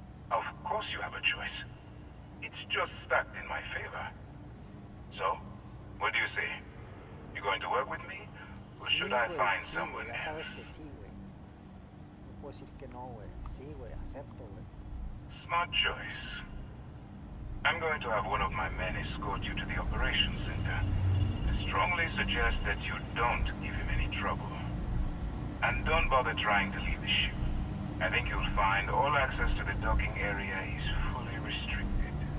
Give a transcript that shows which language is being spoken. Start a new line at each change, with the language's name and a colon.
English: Of course you have a choice. It's just stacked in my favor. So, what do you say? You going to work with me? Or should I find someone else?
Spanish: No puedo decir que no, güey. Sí, güey, acepto, güey.
English: Smart choice. I'm going to have one of my men escort you to the operations center. I strongly suggest that you don't give him any trouble. And don't bother trying to leave the ship. I think you'll find all access to the docking area is fully restricted.